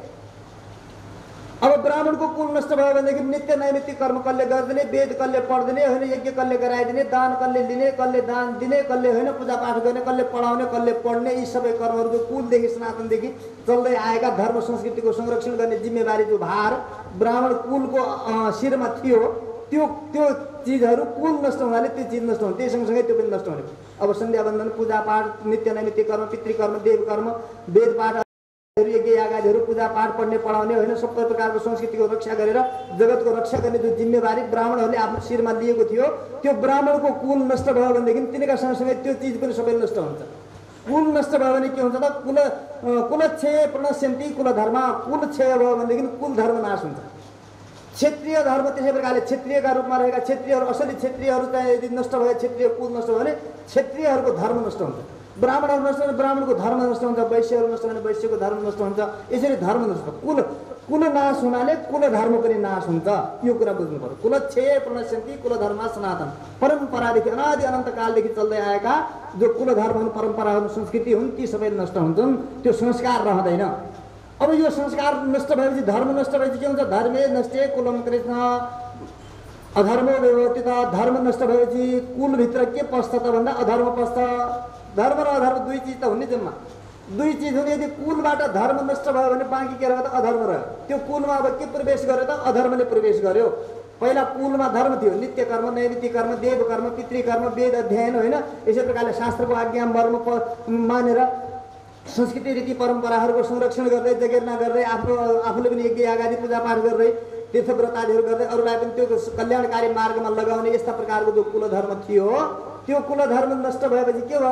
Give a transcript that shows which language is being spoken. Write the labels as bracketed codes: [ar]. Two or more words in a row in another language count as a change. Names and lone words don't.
[ne] अब ब्राह्मणको कुल नष्ट भयो भनेदेखि नित्य नैमित्तिक कर्म कसले गरिदिने, वेद कसले पढिदिने होइन, यज्ञ कसले गराइदिने, दान कसले लिने, कसले दान दिने, कसले होइन पूजापाठ गर्ने, कसले पढाउने, कसले पढ्ने, यी सबै कर्महरू कुलदेखि सनातनदेखि चल्दै आएका धर्म संस्कृतिको संरक्षण गर्ने जिम्मेवारी जो भार ब्राह्मण कुलको शिरमा थियो, त्यो चिजहरू कुल नष्ट हुनाले त्यो चिज नष्ट हुने, त्यही सँगसँगै त्यो पनि नष्ट हुने। अब सन्ध्यावन्दन, पूजापाठ, नित्य नैमित्तिक कर्म, पितृकर्म, देवकर्म, वेदपाठ, यज्ञ यागादिहरू, पूजापाठ, पढ्ने पढाउने होइन, सबै प्रकारको संस्कृतिको रक्षा गरेर जगतको रक्षा गर्ने जो जिम्मेवारी ब्राह्मणहरूले आफ्नो शिरमा लिएको थियो, त्यो ब्राह्मणको कुल नष्ट भयो भनेदेखि तिनीका सँगसँगै त्यो चिज पनि सबै नष्ट हुन्छ। कुल नष्ट भयो भने के हुन्छ त, [sa] कुलक्षय प्रणश्यन्ति कुल धर्म, [ne] कुल क्षय भयो भनेदेखि कुल धर्म नाश हुन्छ। क्षेत्रीय धर्म त्यसै प्रकारले क्षेत्रीयका रूपमा रहेका क्षेत्रीयहरू, असली क्षेत्रीयहरू चाहिँ यदि नष्ट भयो, क्षेत्रीय कुल नष्ट भयो भने क्षेत्रीयहरूको धर्म नष्ट हुन्छ। ब्राह्मणहरू नष्ट भने ब्राह्मणको धर्म नष्ट हुन्छ, वैश्यहरू नष्ट भने वैश्यको धर्म नष्ट हुन्छ। यसरी धर्म नष्ट, कुल नाश हुनाले कुल धर्म पनि नाश हुन्छ। यो कुरा बुझ्नु पर्यो। [sa] कुलक्षय प्रणश्यन्ति कुल धर्म सनातन, [ne] परम्परादेखि अनादि अनन्त कालदेखि चल्दै आएका जो कुल धर्म हुन्, परम्परा हुन्, संस्कृति हुन्, ती सबै नष्ट हुन्छन्, त्यो संस्कार रहँदैन। अब यो संस्कार नष्ट भएपछि, धर्म नष्ट भएपछि के हुन्छ, [sa] धर्मे नष्टे कुलम कृष्ण अधर्मो व्यवस्थित। [ne] धर्म नष्ट भएपछि कुलभित्र के पस्छ त भन्दा अधर्म पस्छ। धर्म र अधर्म दुई चिज त हुने जम्मा। दुई चिज हुने, यदि कुलबाट धर्म नष्ट भयो भने बाँकी के रह्यो त अधर्म रह्यो। त्यो कुलमा अब के प्रवेश गर्यो त अधर्मले प्रवेश गर्यो। पहिला कुलमा धर्म थियो, नित्य कर्म, नैमित्तिक कर्म, देव कर्म, पितृकर्म, वेद अध्ययन होइन। यसै प्रकारले शास्त्रको आज्ञा मर्म मानेर संस्कृति रीति परम्पराहरूको संरक्षण गर्दै जगेर्ना गर्दै आफूले पनि यज्ञ आगादि पूजापाठ गर्दै तीर्थव्रत आदिहरू गर्दै अरूलाई पनि त्यो कल्याणकारी मार्गमा लगाउने यस्ता प्रकारको जो कुलधर्म थियो, त्यो कुलधर्म नष्ट भएपछि के भयो त?